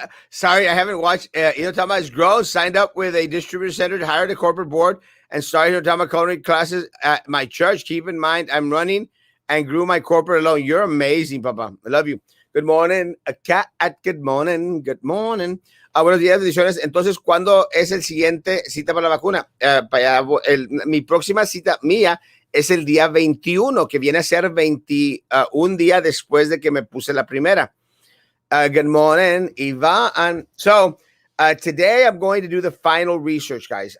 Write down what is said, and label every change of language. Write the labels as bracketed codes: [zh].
[en] Sorry, I haven't watched. Inotama has grown, signed up with a distributor center, hired a corporate board, and started Inotama culinary classes at my church. Keep in mind, I'm running and grew my corporate alone. You're amazing, Papa. I love you. Good morning, good morning, good morning. [es] Buenos días, bendiciones. Entonces, ¿cuándo es el siguiente cita para la vacuna? Mi próxima cita mía es el día 21, que viene a ser 21 días después de que me puse la primera. [en] Good morning, Ivan. So today I'm going to do the final research, guys.